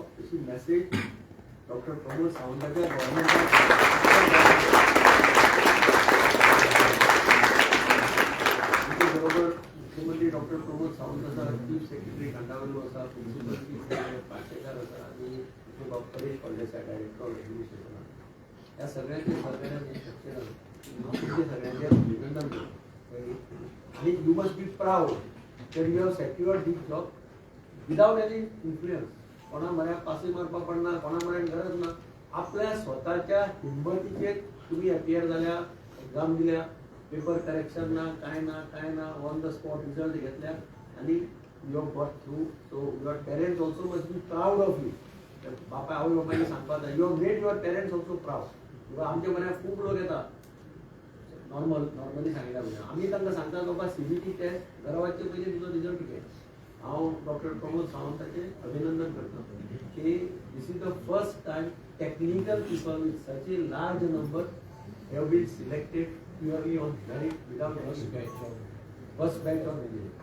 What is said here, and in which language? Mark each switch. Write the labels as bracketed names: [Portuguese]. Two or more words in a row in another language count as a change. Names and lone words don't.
[Konkani] अशी मेसेज डॉक्टर प्रमोद सावंताच्या बरोबर मुख्यमंत्री डॉक्टर प्रमोद सावंत आसा, [English] chief secretary [Konkani] खंडावलो आसा, [English] principal chief [Konkani] पार्सेकर आसा आणि परेश फळदेसाय [English] director of education. [Konkani] ह्या सगळ्यांचे सहकार्याने सगळ्यांचे अभिनंदन करतो. [English] आणि you must be proud that you have secured this job without any influence. [Konkani] कोणा म्हऱ्याक पासय मारपाक पडना, कोणा म्हऱ्याक गरज ना. आपल्या स्वताच्या हिंमतीचेर तुम्ही अपियर जाल्या, एक्झाम दिल्या, [English] paper correction [Konkani] ना, काय ना, [English] on the spot result [Konkani] घेतल्या आणि [English] you have got through. So your parents also must be proud of you. [Konkani] बापा आवय बापायनी सांगपाक जाय [English] you have made your parents also proud. आमच्या म्हऱ्याक खूब लोक येता नॉर्मली सांगितलं म्हणजे आम्ही तांकां सांगता बाबा CBT टेस्ट घरा वचचे पयलीं तुजो रिजल्ट घे. [Konkani] हांव डॉक्टर प्रमोद सावंताचे अभिनंदन करता की [English] this is the first time technical people with such a large number have been selected purely on merit without any first batch of merit.